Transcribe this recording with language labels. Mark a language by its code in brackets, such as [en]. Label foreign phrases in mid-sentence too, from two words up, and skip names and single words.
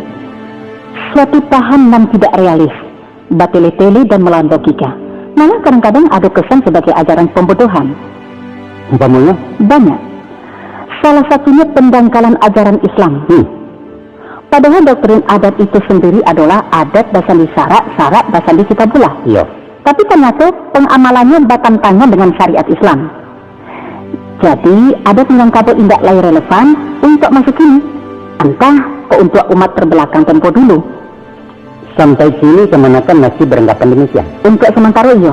[id] Suatu paham yang tidak realis, batili-tili dan melawan logika. Malah kadang-kadang ada kesan sebagai ajaran pembodohan. Umpamanya? Banyak. Salah satunya pendangkalan ajaran Islam. Padahal doktrin adat itu sendiri adalah [min] adat basan di syarak basan di kitabullah. [id] Iya. Tapi ternyata pengamalannya bertentangan dengan syariat Islam. Jadi adat Minangkabau tidak lagi relevan untuk masuk ini. Entah untuk umat terbelakang tempo dulu. Sampai sini kemanakan masih beranggapan demikian? Untuk sementara iya.